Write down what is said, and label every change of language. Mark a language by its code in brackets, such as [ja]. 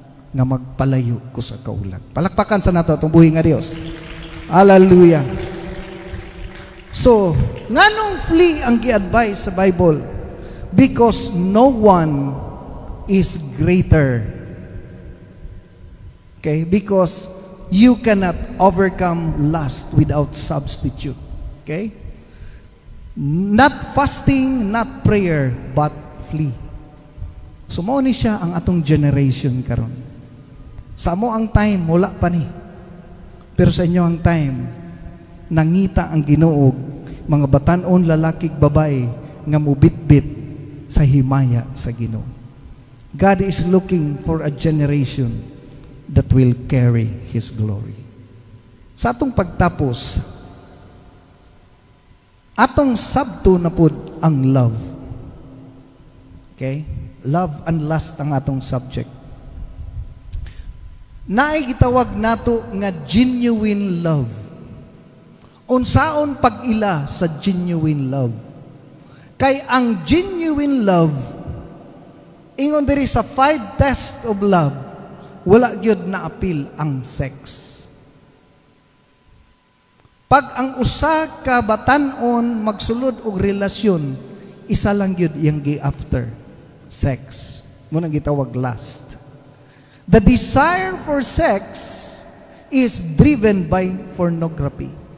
[ceb] nga magpalayo ko sa kaulag. Palakpakan sa nato itong buhi nga Dios. Hallelujah. So, nganong flee ang gi-advise sa Bible? [en] Because no one is greater. Okay? Because you cannot overcome lust without substitute. Okay? Not fasting, not prayer, but flee. [ceb] So, mao ni siya ang atong generation karon. Sa mo ang time, wala pa ni. Pero sa inyo ang time, nangita ang Ginoo, mga batanon, lalakig, babae, nga mubitbit sa himaya sa Ginoo. [en] God is looking for a generation that will carry His glory. [ceb] Sa atong pagtapos, atong sabto na pud ang love. [en] Okay? Love and lust ang atong subject. [ceb] Naay gitawag nato nga genuine love. Unsaon pag-ila sa genuine love? Kay ang genuine love, ingon diri sa 5 tests of love, wala gyud na appeal ang sex. Pag ang usa ka batan-on magsulod og relasyon, isa lang gyud iyang gi after sex. Muna gitawag lust. [en] The desire for sex is driven by pornography.